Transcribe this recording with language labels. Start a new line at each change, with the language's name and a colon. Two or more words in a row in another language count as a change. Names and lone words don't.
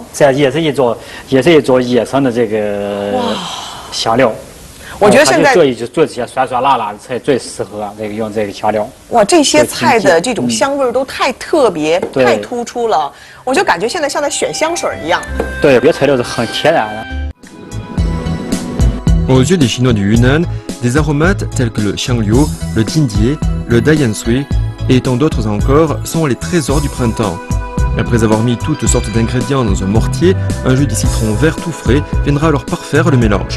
Chinese: 这也是一种野生的这个香料。我觉得现在做这些酸酸辣辣的菜最适合这个用这个香料。哇，这些菜的这种香味都太特别、太突出了，我就感觉现在像在选香水一样。对，有些材料是很天然的。
French: Aux yeux des Chinois du Yunnan, des aromates tels que le xiangliu, le dindier, le daiyansui et tant d'autres encore sont les trésors du printemps. Après avoir mis toutes sortes d'ingrédients dans un mortier, un jus de citron vert tout frais viendra alors parfaire le mélange.